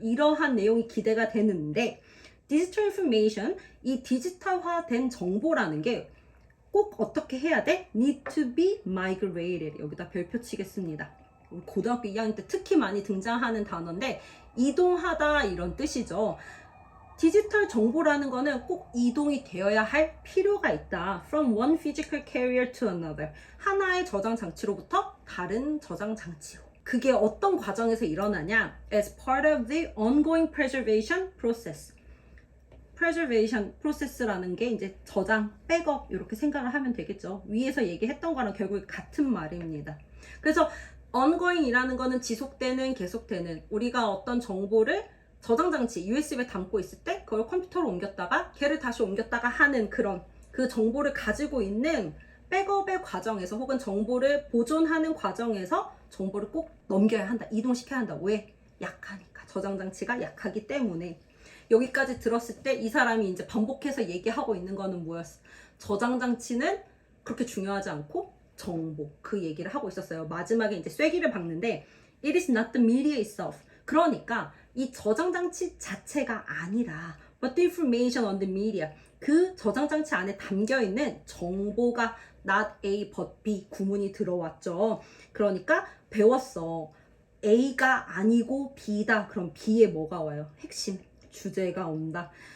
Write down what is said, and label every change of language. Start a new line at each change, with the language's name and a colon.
Korean: 이러한 내용이 기대가 되는데
English: digital information,
Korean: 이 디지털화된 정보라는 게 꼭 어떻게 해야 돼?
English: need to be migrated.
Korean: 여기다 별표 치겠습니다. 고등학교 2학년 때 특히 많이 등장하는 단어인데 이동하다 이런 뜻이죠. 디지털 정보라는 거는 꼭 이동이 되어야 할 필요가 있다.
English: From one physical carrier to another.
Korean: 하나의 저장 장치로부터 다른 저장 장치로. 그게 어떤 과정에서 일어나냐?
English: As part of the ongoing preservation process. preservation process
Korean: 라는 게 이제 저장, 백업 이렇게 생각을 하면 되겠죠. 위에서 얘기했던 거랑 결국 같은 말입니다. 그래서 ongoing이라는 거는 지속되는, 계속되는, 우리가 어떤 정보를 저장 장치 USB에 담고 있을 때 그걸 컴퓨터로 옮겼다가 걔를 다시 옮겼다가 하는 그런 그 정보를 가지고 있는 백업의 과정에서 혹은 정보를 보존하는 과정에서 정보를 꼭 넘겨야 한다, 이동시켜야 한다. 왜? 약하니까. 저장 장치가 약하기 때문에. 여기까지 들었을 때 이 사람이 이제 반복해서 얘기하고 있는 거는 뭐였어? 저장 장치는 그렇게 중요하지 않고 정보, 그 얘기를 하고 있었어요. 마지막에 이제 쐐기를 박는데
English: it is not the media itself.
Korean: 그러니까 이 저장 장치 자체가 아니라
English: but the information on the media,
Korean: 그 저장 장치 안에 담겨 있는 정보가 not A but B 구문이 들어왔죠. 그러니까 배웠어. A가 아니고 B다. 그럼 B에 뭐가 와요? 핵심 주제가 온다.